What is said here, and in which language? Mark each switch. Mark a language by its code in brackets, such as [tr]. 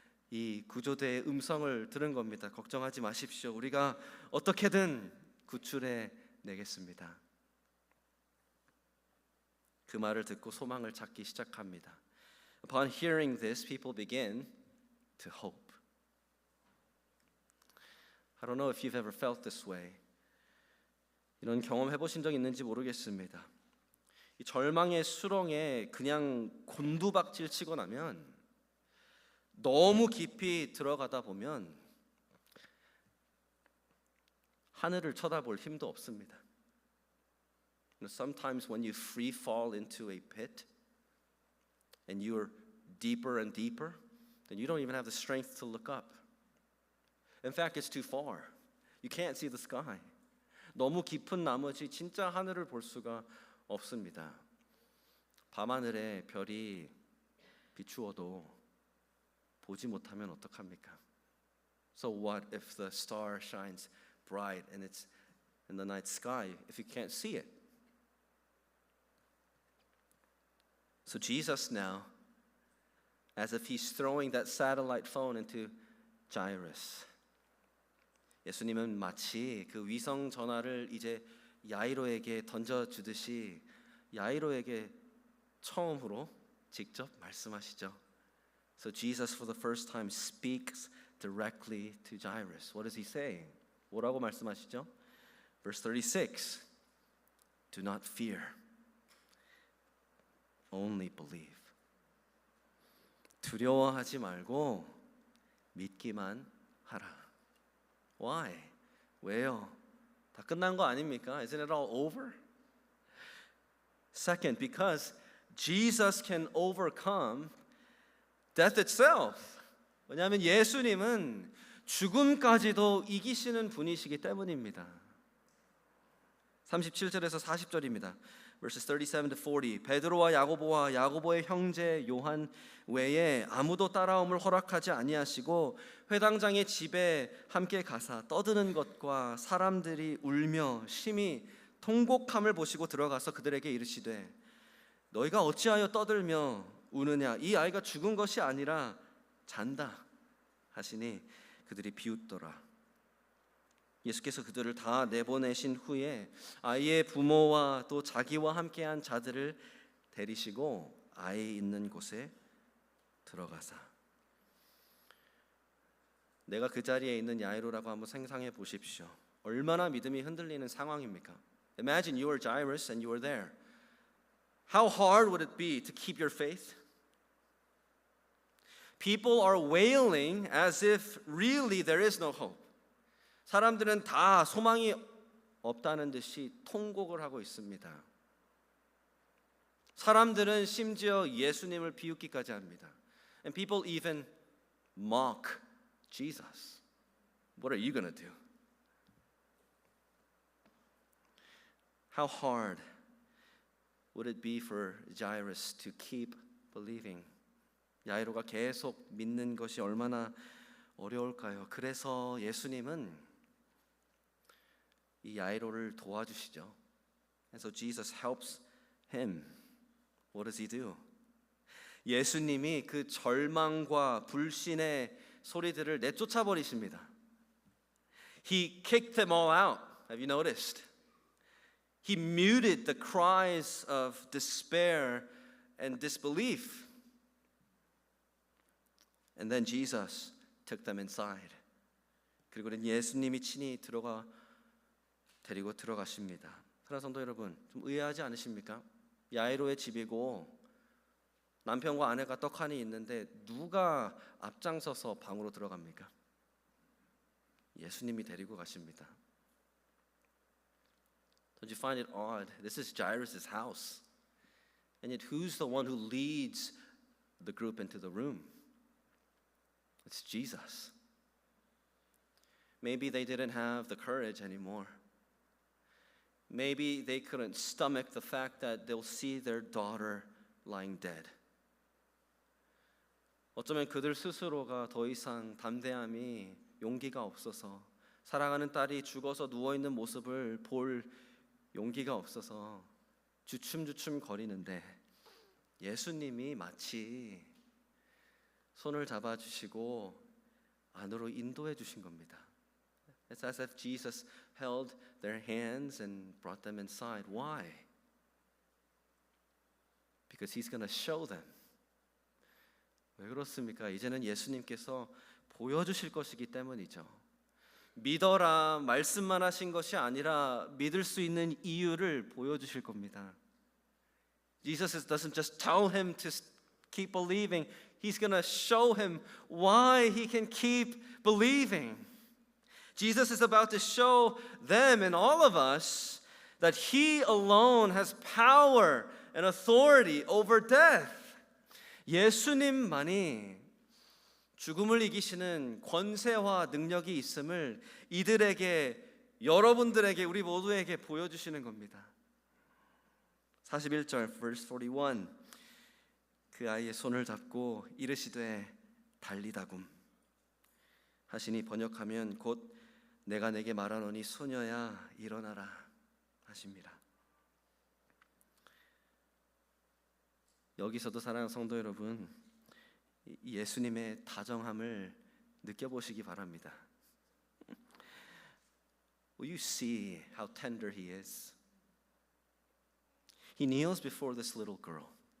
[ko] 이 구조대의 음성을 들은 겁니다. 걱정하지 마십시오. 우리가 어떻게든 구출해 내겠습니다. 그 말을 듣고 소망을 찾기 시작합니다. [en] Upon hearing this, people begin to hope. I don't know if you've ever felt this way. [ko] 이런 경험 해보신 적 있는지 모르겠습니다. 이 절망의 수렁에 그냥 곤두박질 치고 나면 너무 깊이 들어가다 보면 하늘을 쳐다볼 힘도 없습니다. [en] Sometimes when you free fall into a pit and you're deeper and deeper, then you don't even have the strength to look up. In fact, it's too far. You can't see the sky. [ko] 너무 깊은 나머지 진짜 하늘을 볼 수가 없습니다. 밤하늘에 별이 비추어도 보지 못하면 어떡합니까? [en] So what if the star shines bright and it's in the night sky if you can't see it? So Jesus now, as if he's throwing that satellite phone into Jairus. [ko] 예수님은 마치 그 위성 전화를 이제 야이로에게 던져주듯이 야이로에게 처음으로 직접 말씀하시죠. [en] So Jesus for the first time speaks directly to Jairus. What does he say? [ko] 뭐라고 말씀하시죠? [en] Verse 36. Do not fear. Only believe. [ko] 두려워하지 말고 믿기만 하라. [en] Why? [ko] 왜요? 다 끝난 거 아닙니까? [en] Isn't it all over? Second, because Jesus can overcome death itself. [ko] 왜냐하면 예수님은 죽음까지도 이기시는 분이시기 때문입니다. 37절에서 40절입니다. [en] Verses 37 to 40. [ko] 베드로와 야고보와 야고보의 형제 요한 외에 아무도 따라옴을 허락하지 아니하시고 회당장의 집에 함께 가사 떠드는 것과 사람들이 울며 심히 통곡함을 보시고 들어가서 그들에게 이르시되 너희가 어찌하여 떠들며 우느냐 이 아이가 죽은 것이 아니라 잔다 하시니 그들이 비웃더라. 예수께서 그들을 다 내보내신 후에 아이의 부모와 또 자기와 함께한 자들을 데리시고 아이 있는 곳에 들어가사. 내가 그 자리에 있는 야이로라고 한번 상상해 보십시오. 얼마나 믿음이 흔들리는 상황입니까? [en] Imagine you are Jairus and you are there. How hard would it be to keep your faith? People are wailing as if really there is no hope. [ko] 사람들은 다 소망이 없다는 듯이 통곡을 하고 있습니다. 사람들은 심지어 예수님을 비웃기까지 합니다. [en] And people even mock Jesus. What are you going to do? How hard would it be for Jairus to keep believing? [ko] 야이로가 계속 믿는 것이 얼마나 어려울까요? 그래서 예수님은 이 야이로를 도와주시죠. [en] And so Jesus helps him. What does he do? [ko] 예수님이 그 절망과 불신의 소리들을 내쫓아 버리십니다. [en] He kicked them all out. Have you noticed? He muted the cries of despair and disbelief. And then Jesus took them inside. [ko] 그리고는 예수님이 친히 데리고 들어가십니다. 사랑하는 성도 여러분, 좀 의아하지 않으십니까? 야이로의 집이고 남편과 아내가 떡하니 있는데 누가 앞장서서 방으로 들어갑니까? 예수님이 데리고 가십니다. [en] Don't you find it odd? This is Jairus' house. And yet who's the one who leads the group into the room? It's Jesus. Maybe they didn't have the courage anymore. Maybe they couldn't stomach the fact that they'll see their daughter lying dead. [ko] 어쩌면 그들 스스로가 더 이상 담대함이 용기가 없어서 사랑하는 딸이 죽어서 누워있는 모습을 볼 용기가 없어서 주춤주춤 거리는데 예수님이 마치 손을 잡아주시고 안으로 인도해 주신 겁니다. [en] It's as if Jesus held their hands and brought them inside. Why? Because He's going to show them. [ko] 왜 그렇습니까? 이제는 예수님께서 보여주실 것이기 때문이죠. 믿어라 말씀만 하신 것이 아니라 믿을 수 있는 이유를 보여주실 겁니다. [en] Jesus doesn't just tell him to keep believing. He's going to show him why he can keep believing. Jesus is about to show them and all of us that He alone has power and authority over death. [ko] 예수님만이 죽음을 이기시는 권세와 능력이 있음을 이들에게, 여러분들에게, 우리 모두에게 보여주시는 겁니다. 41절 verse 41 그 아이의 손을 잡고 이르시되 달리다굼 하시니 번역하면 곧 내가 내게 말하노니 소녀야 일어나라 하십니다. 여기서도 사랑하는 성도 여러분, 예수님의 다정함을 느껴보시기 바랍니다. [en] Will you see how tender He is? He kneels before this little girl.